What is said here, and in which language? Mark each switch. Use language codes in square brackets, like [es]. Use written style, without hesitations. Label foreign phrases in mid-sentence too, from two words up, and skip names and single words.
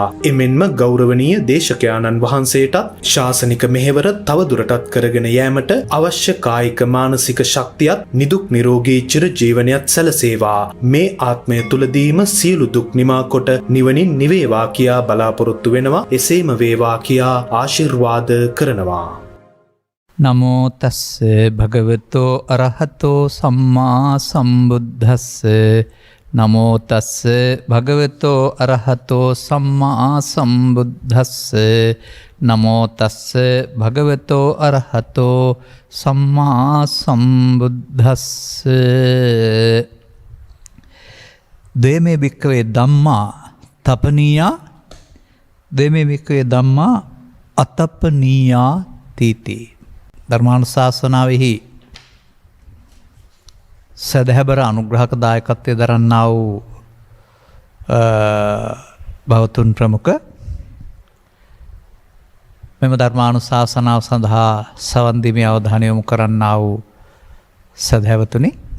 [si] එමෙන්ම ගෞරවනීය දේශකයාණන් වහන්සේටත් ශාසනික මෙහෙවර තවදුරටත් කරගෙන යාමට අවශ්‍ය කායික මානසික ශක්තියත් නිදුක් නිරෝගී චිර ජීවනයත් සැලසේවා. මේ ආත්මය තුලදීම සියලු දුක් නිමා කොට නිවනින් නිවේවා කියා බලාපොරොත්තු වෙනවා. එසේම වේවා කියා ආශිර්වාද කරනවා. [pi] නමෝ තස්ස භගවතෝ අරහතෝ සම්මා සම්බුද්දස්ස නමෝ තස්ස භගවතෝ අරහතෝ සම්මා සම්බුද්දස්ස නමෝ තස්ස භගවතෝ අරහතෝ සම්මා සම්බුද්දස්ස දේමේ භික්ඛවේ ධම්මා තපනීයා දේමේ භික්ඛවේ ධම්මා අතප්පනීයා තීති. [si] ධර්මානුශාසනාවෙහි සදහැබර අනුග්‍රහක දායකත්වය දරන්නා වූ භවතුන් ප්‍රමුඛ මෙම ධර්මානුශාසනාව සඳහා සවන් දීමේ අවධානය යොමු කරන්නා වූ සදහැවතුනි,